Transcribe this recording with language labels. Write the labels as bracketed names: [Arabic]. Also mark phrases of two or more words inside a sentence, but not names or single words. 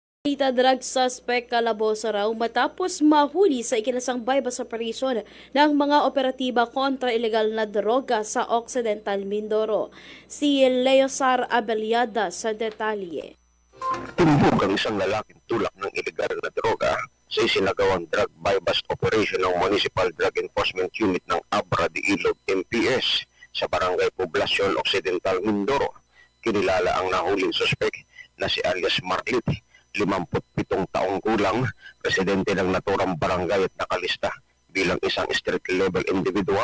[Filipino] Ita drug suspect kalaboso raw matapos mahuli sa ikinasang [English] bypass operation [Filipino] ng mga operatiba kontra ilegal na droga sa Occidental Mindoro. Si Leosar Abeliada sa detalye. Tumbog ang isang lalaking tulak ng ilegal na droga sa isinagawang [English] drug bypass operation [Filipino] ng Municipal Drug Enforcement Unit ng Abra de Ilog MPS sa Barangay Poblacion Occidental Mindoro. Kinilala ang nahuling suspek na si alias Marlit, 57 taong gulang, residente ng naturang barangay at nakalista bilang isang [English] street level individual.